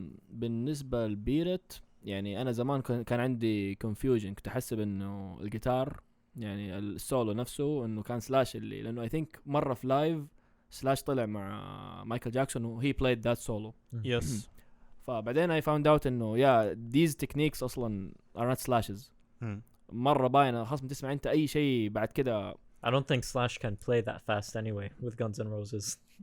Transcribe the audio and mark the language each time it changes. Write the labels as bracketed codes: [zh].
[ar] بالنسبة لبيرت يعني أنا زمان كان عندي confusion، كنت أحسب إنه الجيتار يعني السولو نفسه انه كان سلاش اللي لانه [en] I think [ar] مره في لايف سلاش طلع مع مايكل جاكسون وهي [en] played that solo. Yes. [ar] فبعدين [en] I found out انه these techniques [ar] اصلا [en] are not slashes. [ar] مرة باينة خلاص بتسمع انت اي شيء بعد كده. [en] I don't think Slash can play that fast anyway with Guns N' Roses.